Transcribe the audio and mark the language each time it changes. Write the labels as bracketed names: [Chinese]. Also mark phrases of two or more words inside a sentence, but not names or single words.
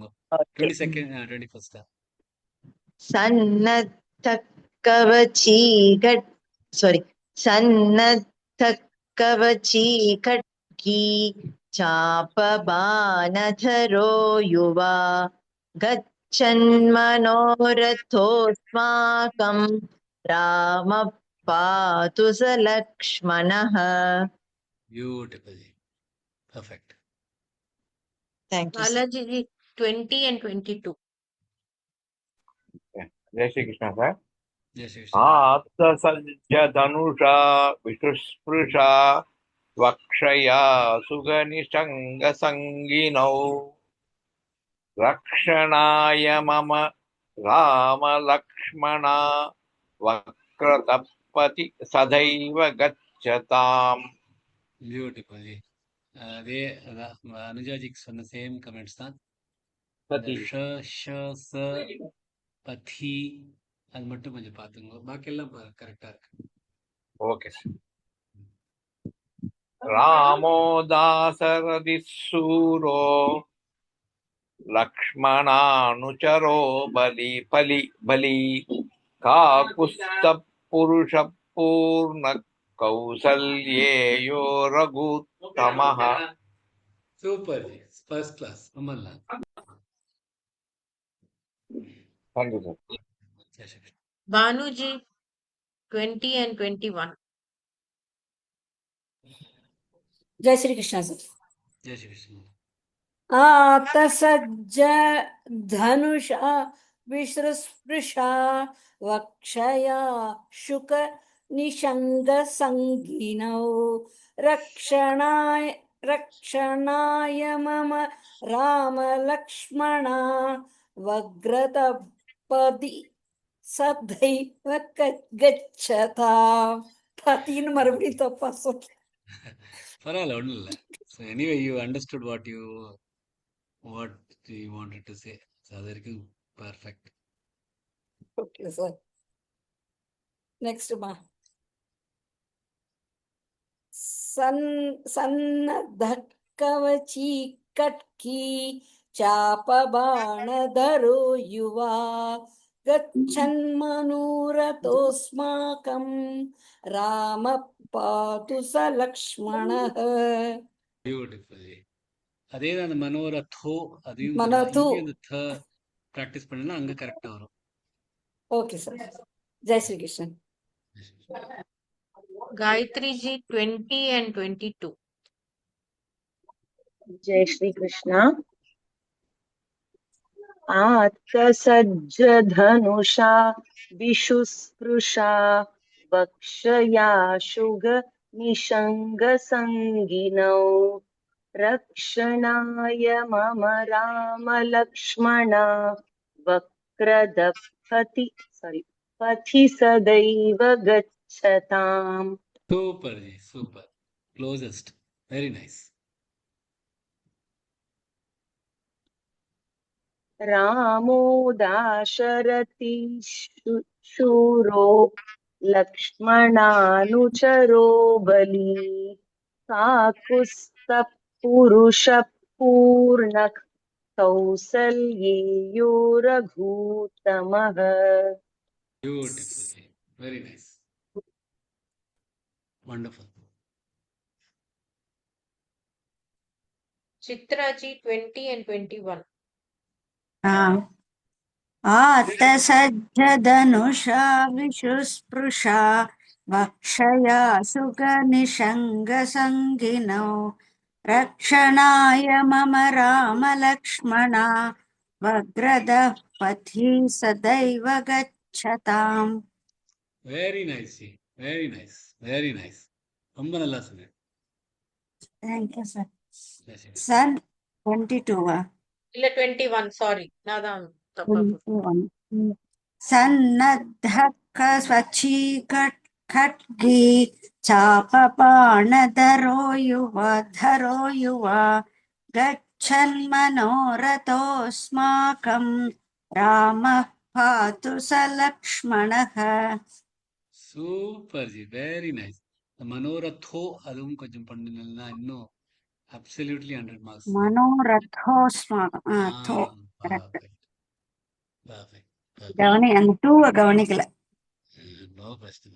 [English] 22nd 21st. [Sanskrit] सन्नद्धकवची खड्गी चापबाणधरो युवा गच्छन्मनोरथोऽस्माकं रामः पातु स लक्ष्मणः. [English] Beautiful. Perfect. Thank you, sir. Balaji ji, 20 and 22. [Hindi] जय श्री कृष्ण सर. Jai Shri Krishna. [Sanskrit] आत्तसज्जधनुषा विशुस्पृशा वक्षया सुगनिषङ्गसङ्गिनौ रक्षणाय मम रामलक्ष्मणा वक्रतपति सदैव गच्छताम्. [English] Beautiful. [Tamil] அதே அதான் அனுஜாஜிக்கு சொன்ன [English] same comments [Tamil] தான். [Sanskrit] पति. [Tamil] ஷ ஷ ச பதி அது மட்டும் கொஞ்சம் பார்த்துங்க. பாக்கி எல்லாம் கரெக்டா இருக்கு. [English] okay sir. [Sanskrit] रामो दासरथिः शूरो लक्ष्मणानुचरो बली काकुत्स्थपुरुषपूर्ण कौसल्येयो रघुत्तमः. [Tamil] சூப்பர் ஜி, [English] first class. [Tamil] ரொம்ப நல்லா. [English] thank you sir. [Hindi] जय श्री कृष्णा. [English] Banu ji, 20 and 21. [Hindi] जय श्री कृष्ण सर. जय श्री कृष्णा. [Sanskrit] आतसज्ज धनुषा विसृस्पृशा वक्षया शुक निषङ्गसङ्गिनौ रक्षणाय मम रामलक्ष्मणा वग्रतपदि सदैव गच्छता. [Tamil] पतिன்னு மறுபடியும் தப்பா சொல்றேன். பரவாயில்ல, ஒன்றும் இல்லை. [English] so anyway you understood what you wanted to say. [Tamil] ஸோ அது வரைக்கும் பர்ஃபெக்ட். [English] okay sir. next மா. [Sanskrit] सन्नद्धकवची कट्की चापबाणधरो युवा गच्छन्मनोरथोऽस्माकं रामः पातु स लक्ष्मणः. [Tamil] பியூட்டிஃபுல். அதே தான் அந்த மனோரத்தோ, அதையும் [Sanskrit] மனோரத்தோ. [Tamil] இங்கே அந்த த ப்ராக்டிஸ் பண்ணா அங்கே கரெக்டாக வரும். [English] okay sir. [Hindi] जय श्री कृष्णन्. [English] Gayatri ji, 20 and 22. [Hindi] जय श्री कृष्ण. [Sanskrit] आत्तसज्जधनुषा विशुस्पृशा वक्षया शुग निषङ्गसङ्गिनौ रक्षणाय मम रामलक्ष्मणा पथि सदैव गच्छताम्. [Tamil] சூப்பர் ஜி, சூப்பர். [English] closest. very nice. [Sanskrit] रामो दाशरथी शूरो लक्ष्मणानुचरो बली काकुत्स्थपुरुषपूर्ण कौसल्येयो रघुत्तमः. [English] beautiful ji, very nice. wonderful. Chitra ji, 20 and 21. [Sanskrit] आतसज्जधनुषा विशुस्पृशा वक्षया सुगनिषङ्गसङ्गिनौ रक्षणाय मम रामलक्ष्मणा वग्रदः पथि सदैव गच्छताम्. [English] very nice ji, very nice, very nice. [Tamil] ரொம்ப நல்லா சொன்னேன். [English] Thank you, sir. [Hindi] जय श्री कृष्णा. [English] Son 22. [Tamil] இல்ல 21, sorry. நான் தான் தப்பா போட்டேன். [Sanskrit] सन्नद्धकवची खड्गी चापबाणधरो युवा गच्छन्मनोरथोऽस्माकं रामः पातु स लक्ष्मणः. [English] super ji, very nice. [Tamil] மனோரத்தோ அதுவும் கொஞ்சம் பண்ணினா இன்னும் [English] absolutely 100 marks. [Sanskrit] मनोरथोऽस्माकं [English] perfect, perfect. [Tamil] கவனி அந்த 2 கவனிக்கல. நோ பிரச்சனை.